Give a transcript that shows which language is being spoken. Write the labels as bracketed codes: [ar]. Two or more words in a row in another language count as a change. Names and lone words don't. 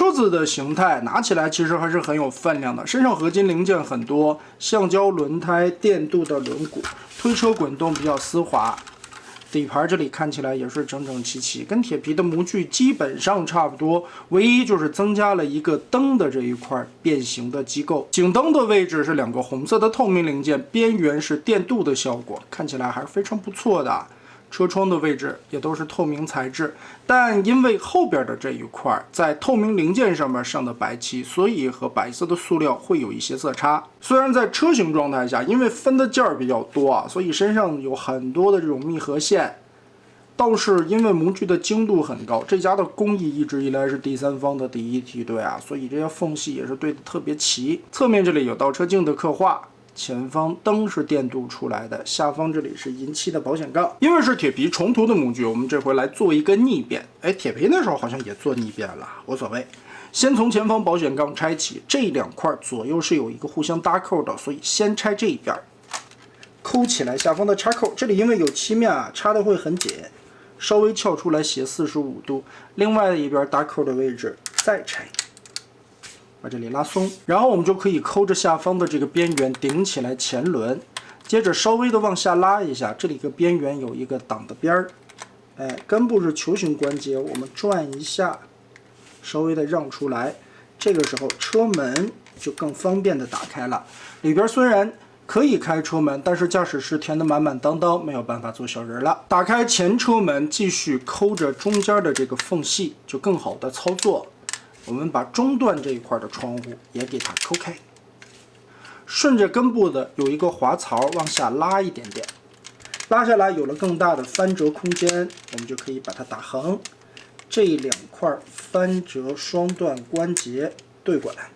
[zh] 車子的形態拿起來其實還是很有分量的，身上合金零件很多，橡胶輪胎、电鍍的輪毂。推車滾動比較絲滑，底盤這裡看起來也是整整齊齊，跟鐵皮的模具基本上差不多，唯一就是增加了一個燈的這一塊變形的機構。警燈的位置是2個紅色的透明零件，邊緣是電鍍的效果，看起来還是非常不錯的。車窗的位置也都是透明材質，但因為後邊的這一塊在透明零件上面上的白漆，所以和白色的塑料会有一些色差。虽然在车型狀態下，因為分的件兒比較多啊，所以身上有很多的這種密合線，倒是因為模具的精度很高，這家的工藝一直以來是第三方的第一梯队啊，所以这些縫隙也是对的特別齊。側面這裡有倒車鏡的刻畫。前方燈是電鍍出來的，下方這裡是銀漆的保險槓。因為是鐵皮重塗的模具，我們這回來做一個逆變。哎，鐵皮那時候好像也做逆變了，無所謂。先從前方保險槓拆起，這2塊左右是有一個互相搭扣的，所以先拆這一邊，摳起來下方的插扣。這裡因為有漆面啊，插的會很緊，稍微翹出來斜45度。另外的一邊搭扣的位置再拆。把这里拉松，然后我们就可以抠着下方的这个边缘顶起来前轮，接着稍微的往下拉一下，这里个边缘有一个挡的边儿，哎，根部是球形关节，我们转一下，稍微的让出来，这个时候车门就更方便的打开了。里边虽然可以開車門，但是駕駛室填得滿滿當當，沒有辦法做小人了。打開前車門，繼續摳着中間的這個縫隙，就更好的操作。我們把中段這一塊的窗戶也給它摳開，順着根部的有一個滑槽往下拉一點點，拉下來有了更大的翻折空間，我們就可以把它打橫，這2塊翻折雙段關節對過來。